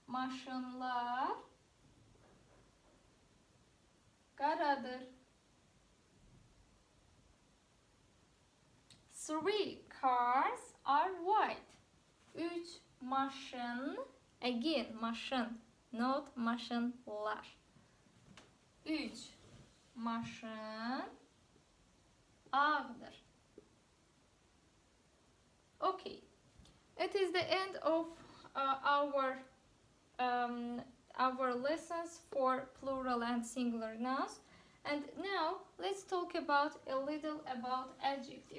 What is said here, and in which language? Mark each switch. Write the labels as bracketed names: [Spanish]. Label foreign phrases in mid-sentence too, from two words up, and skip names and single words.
[Azerbaijani] maşınlar qaradır. [English] 3 cars are white. 3 maşın, again maşın, not maşınlar. [Azerbaijani] 3 maşın ağdır. [English] Okay, it is the end of our lessons for plural and singular nouns. And now let's talk about a little about adjective.